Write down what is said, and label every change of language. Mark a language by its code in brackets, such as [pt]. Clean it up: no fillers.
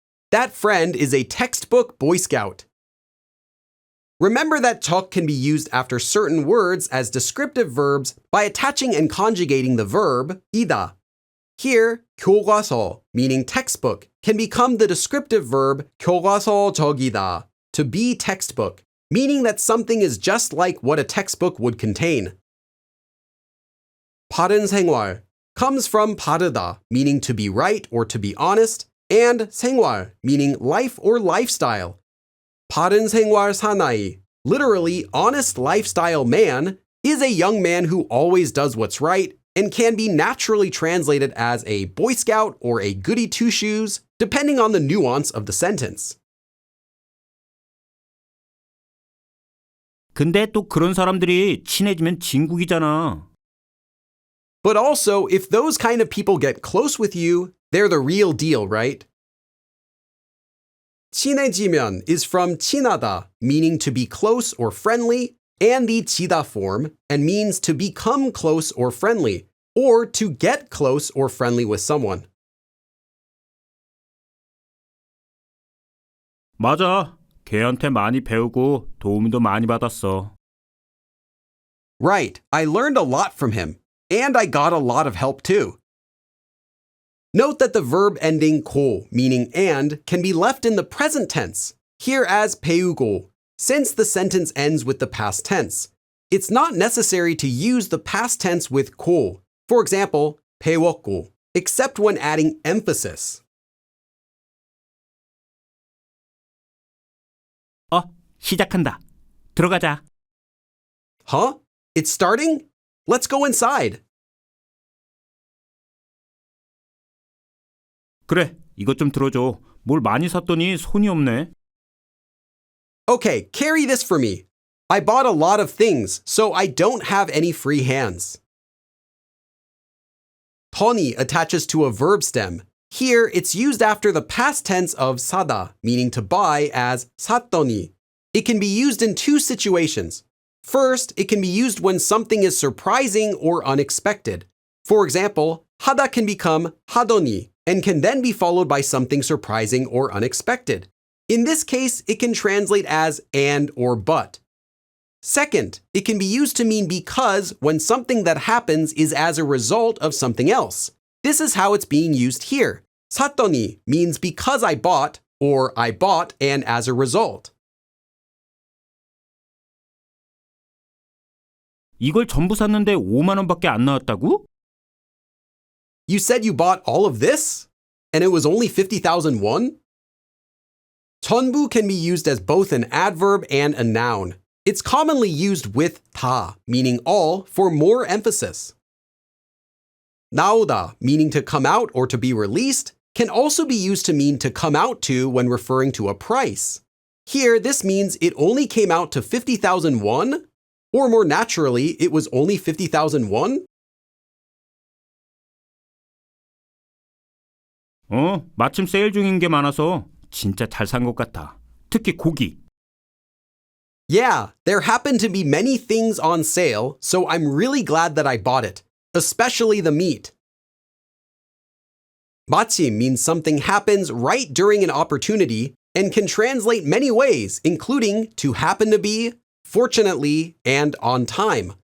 [en] That friend is a textbook Boy Scout. Remember that talk can be used after certain words as descriptive verbs by attaching and conjugating the verb 이다. Here, 교과서, meaning textbook, can become the descriptive verb 교과서적이다, to be textbook, meaning that something is just like what a textbook would contain. [ko] 바른 생활 [en] comes from 바르다, meaning to be right or to be honest, and 생활, meaning life or lifestyle. [ko] 바른 생활 사나이, [en] literally honest lifestyle man, is a young man who always does what's right and can be naturally translated as a Boy Scout or a goody two-shoes, depending on the nuance of the sentence. [ko] 근데 또 그런 사람들이 친해지면 진국이잖아. [en] But also, if those kind of people get close with you, they're the real deal, right? 친해지면 is from 친하다, meaning to be close or friendly, and the 지다 form, and means to become close or friendly, or to get close or friendly with someone. [ko] 맞아. 걔한테 많이 배우고 도움도 많이 받았어. [en] Right, I learned a lot from him, and I got a lot of help too. Note that the verb ending 고, meaning and, can be left in the present tense, here as 배우고, since the sentence ends with the past tense. it's not necessary to use the past tense with 고, for example, 배웠고, except when adding emphasis. [ko] 시작한다. 들어가자. [en] Huh? It's starting? Let's go inside. [ko] 그래, 이것 좀 들어줘. 뭘 많이 샀더니 손이 없네. [en] Okay, carry this for me. I bought a lot of things, so I don't have any free hands. 더니 attaches to a verb stem. Here, it's used after the past tense of 사다, meaning to buy, as 샀더니. It can be used in two situations. First, it can be used when something is surprising or unexpected. For example, 하다 can become 하더니 and can then be followed by something surprising or unexpected. In this case, it can translate as and or but. Second, it can be used to mean because when something that happens is as a result of something else. This is how it's being used here. 샀더니 means because I bought, or I bought and as a result. [ko] 이걸 전부 샀는데 5만 원밖에 안 나왔다고? [en] You said you bought all of this? And it was only 50,000 won? 전부 can be used as both an adverb and a noun. It's commonly used with 다, meaning all, for more emphasis. 나오다, meaning to come out or to be released, can also be used to mean to come out to when referring to a price. Here, this means it only came out to 50,000 won? Or more naturally, it was only 50,000 won? [ko] 마침 세일 중인 게 많아서 진짜 잘 산 것 같아. 특히 고기. [en] Yeah, there happen to be many things on sale, so I'm really glad that I bought it, especially the meat. 마침 means something happens right during an opportunity and can translate many ways, including to happen to be, fortunately, and on time.